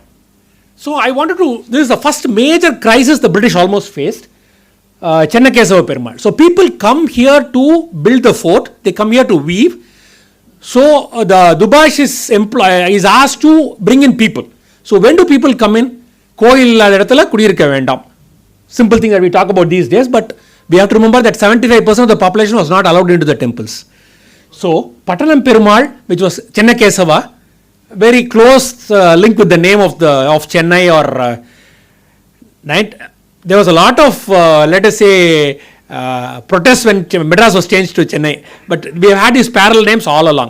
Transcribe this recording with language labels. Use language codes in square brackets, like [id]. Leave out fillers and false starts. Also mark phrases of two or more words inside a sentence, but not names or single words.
[en] So I wanted to, this is the first major crisis the British almost faced, Chennakesava Perumal. So people come here to build the fort, they come here to weave. So the Dubash is asked to bring in people. So when do people come in? [ta] கோயில் இல்லாத இடத்தில குடியிருக்க வேண்டாம். [en] Simple thing that we talk about these days, but we have to remember that 75% of the population was not allowed into the temples. So Pattanam Perumal, which was Chennakesava, very close link with the name of Chennai, or there was a lot of let us say protests when Madras was changed to Chennai, but we have had these parallel names all along.